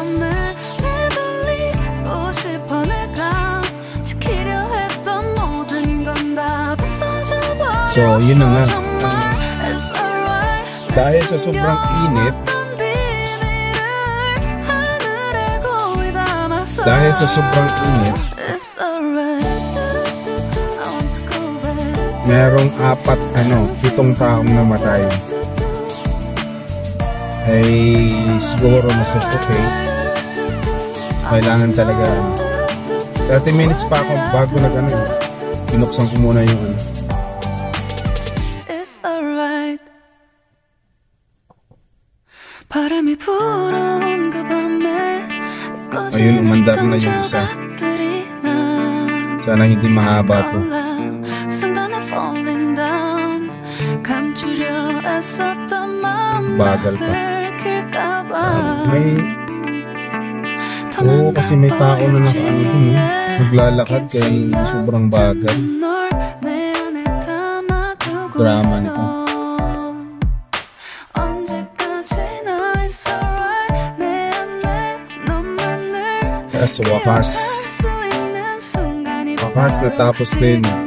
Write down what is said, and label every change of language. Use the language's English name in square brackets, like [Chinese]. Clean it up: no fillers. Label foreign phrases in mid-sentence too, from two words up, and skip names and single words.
[Filipino] So yun na nga, dahil sa sobrang init, merong 7 taong namatay. Ay siguro na suffocate Kailangan talaga 30 minutes pa ako bago binuksan ko muna yung [English] It's alright. [Korean] 바람이 불어온 그 밤에 [Filipino] ayun, umandar na yung isa. Sana hindi mahaba to. [Korean] 순간에 [English] falling down [Korean] 감추려 애썼던 마음 [Filipino] Bagal pa. [Korean] 들킬까봐 [Filipino] Kasi may tao na dun, naglalakad kaya sobrang bagal. Drama nito. Kaya sa wakas natapos din.